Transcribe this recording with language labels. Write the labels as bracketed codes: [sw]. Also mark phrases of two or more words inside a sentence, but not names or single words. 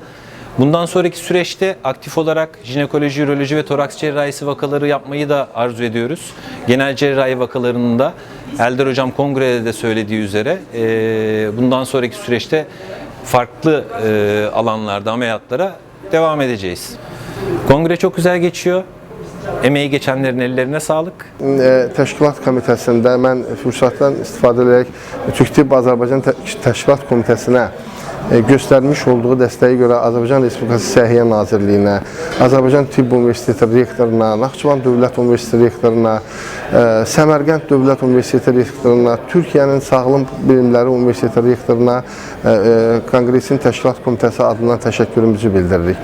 [tr] Bundan sonraki süreçte aktif olarak jinekoloji, üroloji ve toraks cerrahisi vakaları yapmayı da arzu ediyoruz. Genel cerrahi vakalarının da Eldar Hocam kongrede de söylediği üzere bundan sonraki süreçte farklı alanlarda ameliyatlara devam edeceğiz. Kongre çok güzel geçiyor. Emeği geçenlerin ellerine sağlık. [az] Təşkilat komitəsində mən fürsətdən istifadə edərək Türk Tibb Azərbaycan Təşkilat Komitəsinə göstərmiş olduğu dəstəyə görə Azərbaycan Respublikası Səhiyyə Nazirliyinə, Azərbaycan Tibb Universiteti rektoruna, Naxçıvan Dövlət Universiteti rektoruna, Səmərqənd Dövlət Universiteti rektoruna, Türkiyənin Sağlım Bilimləri Universiteti rektoruna Konqresin Təşkilat Komitəsi adından təşəkkürümüzü bildiririk.